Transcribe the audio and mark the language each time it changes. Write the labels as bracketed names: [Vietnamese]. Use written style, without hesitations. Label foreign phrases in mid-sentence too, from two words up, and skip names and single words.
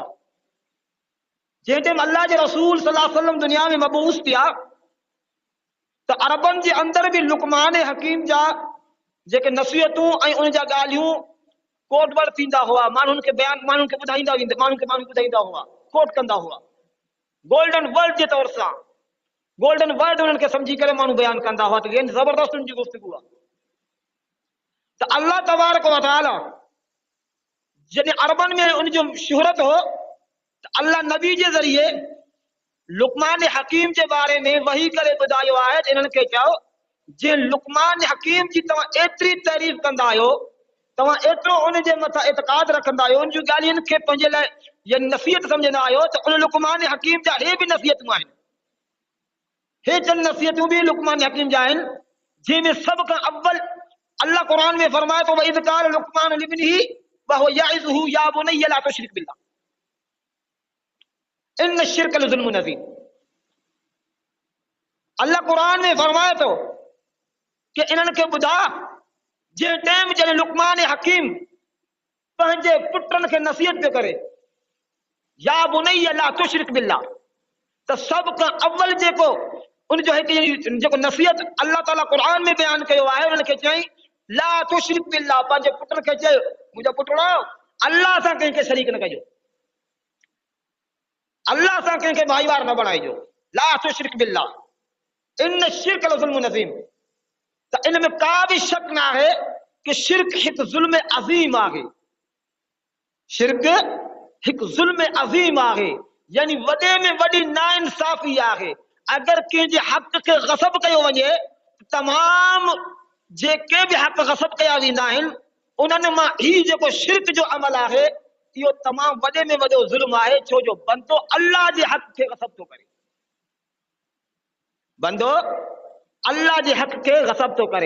[Sindhi] जंहिं टाइम अल्लाह जे रसूल [Arabic] صلى الله عليه وسلم [Sindhi] दुनिया में मबूस थिया त अरबनि जे अंदरि बि लुकमान हकीम जा जेके नसीहतूं ऐं उन जा ॻाल्हियूं कोटवर्ड थींदा हुआ, माण्हुनि खे ॿुधाईंदा हुआ, कोट कंदा हुआ, [English] golden word [Sindhi] जे तौर सां। [English] golden word [Sindhi] उन्हनि खे सम्झी करे माण्हू बयानु कंदा हुआ त ज़बरदस्त उनजी गुफ़्तगू आहे। त अल्लाह तबारक व तआला जॾहिं अरबनि में उनजो शुहरत हो त अल्लाह नबी जे ज़रिए लुकमान हकीम जे बारे में वही करे ॿुधायो आहे त इन्हनि खे चओ जे लुकमान हकीम जी तव्हां एतिरी तारीफ़ कंदा आहियो, तव्हां एतिरो उन जे मथां एतक़ाद रखंदा आहियो, उन जूं ॻाल्हियुनि खे पंहिंजे लाइ या नसीहत सम्झंदा आहियो, त उन लुकमान हकीम जा हे बि नसीहतूं आहिनि। हे चंद नसीहतूं बि लुकमान हकीम जा आहिनि, जंहिंमें सभ खां अव्वल अल्लाह क़ुरान में फरमाए थो [Arabic] وإذ قال لقمان لابنه وهو يعظه يا بني لا تشرك بالله إن الشرك لظلم عظيم. [Sindhi] अल्लाह क़ुरान में फरमाए थो कि इन्हनि खे ॿुधा जंहिं टाइम जॾहिं लुकमान हकीम पंहिंजे पुटनि खे नसीहत पियो करे [Arabic] يا بني لا تشرك بالله, [Sindhi] त सभ खां अव्वल जेको उनजो जेको नसीहत अल्लाह ताला क़ुरान में बयानु कयो आहे, उन्हनि खे चई [Arabic] لا تشرك بالله, [Sindhi] पंहिंजे पुटनि खे चयो मुंहिंजो पुटड़ो अल्लाह सां कंहिंखे शरीक न कजो, अल्लाह सां कंहिंखे भाईवार न बणाइजो। [Arabic] لا تشرك بالله إن الشرك لظلم عظيم. [Sindhi] त इन में का बि शक न आहे कि शिर्क हिकु ज़ुल्म अज़ीम आहे। शिर्क हिकु ज़ुल्म अज़ीम आहे, यानी वॾे में वॾी नाइंसाफ़ी आहे। अगर कंहिंजे हक़ खे ग़सब कयो वञे, तमाम जेके बि हक़ ग़सब कया वेंदा आहिनि उन्हनि मां ही जेको शिर्क जो अमल आहे इहो तमामु वॾे में वॾो ज़ुल्म आहे, छो जो बंदो अल्लाह जे हक़ खे ग़सब थो करे, बंदो अल्लाह जे हक़ खे ग़सब थो करे।